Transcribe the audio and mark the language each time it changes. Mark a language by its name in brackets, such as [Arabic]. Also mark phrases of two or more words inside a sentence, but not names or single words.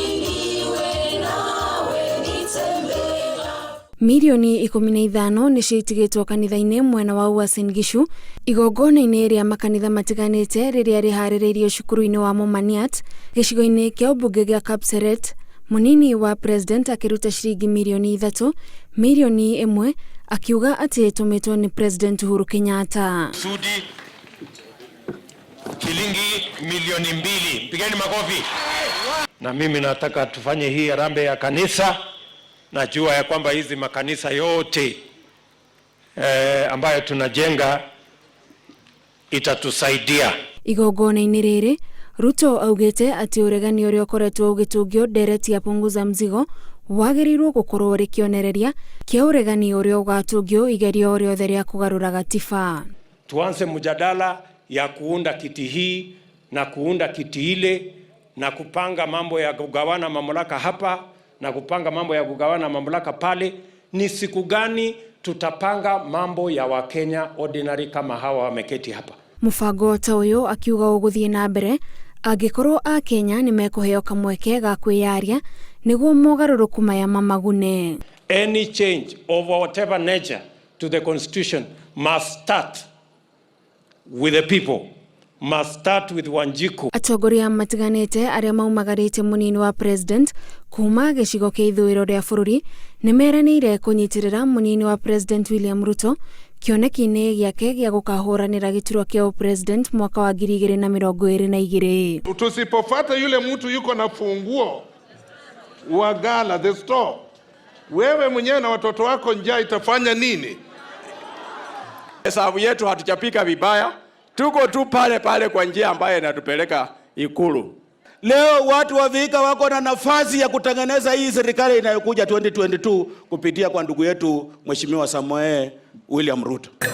[Kikuyu] Milioni 15 ni ciitigitwo kanitha-ini mwena wa Uasin Gishu igongona-ini ria makanitha matiganite riria rihaririirio cukuru-ini wa Momaniat gicigo-ini kia ubunge gia Kapseret. Munini wa President akiruta shiringi milioni 3, milioni 1 akiuga ati itumitwo ni President Uhuru Kenyatta. [Swahili] Sudi shilingi milioni 2. Pigeni makofi. Na mimi nataka tufanye hii harambee ya kanisa. Najua ya kwamba hizi makanisa yote ambayo tunajenga itatusaidia. [Kikuyu] Igongona-ini riri Ruto augite ati uregani uria ukoretwo ugitungio ndereti ya [Swahili] punguza mzigo [Kikuyu] wagirirwo gukorwo rikionereria kia uregani uria ugatungio igerio riothe ria kugarura gatiba. [Swahili] Tuanze mjadala ya kuunda kiti hii na kuunda kiti ile na kupanga mambo ya kugawana mamlaka hapa na kupanga mambo ya kugawana mamlaka pale. Ni siku gani tutapanga mambo ya Wakenya ordinary kama hawa wameketi hapa? [Kikuyu] Mufango ta uyu akiuga uguthie na mbere angikorwo a Kenya ni mekuheo kamweke ga kwiyaria niguo mogaruruku maya mamagune. [English] Any change of whatever nature to the constitution must start with the people, must start with Wanjiku. [Kikuyu] Atongoria matiganite aria maumagarite munini wa President kuma gicigo kia ithuiro ria bururi ni meranire kunyitirira munini wa President William Ruto kioneki-ini giake gia gukahuranira giturwa kia President mwaka wa 2022. [Swahili] Tusipofuata yule mtu yuko na funguo wa gala [English] the store, [Swahili] wewe mwenyewe na watoto wako njaa itafanya nini? Hesabu yetu hatujapika vibaya, tuko tu pale pale kwa njia ambayo inatupeleka Ikulu. Leo watu wa Vihiga wako na nafasi ya kutengeneza hii serikali inayokuja 2022 kupitia kwa ndugu yetu Mheshimiwa Samoei William Ruto.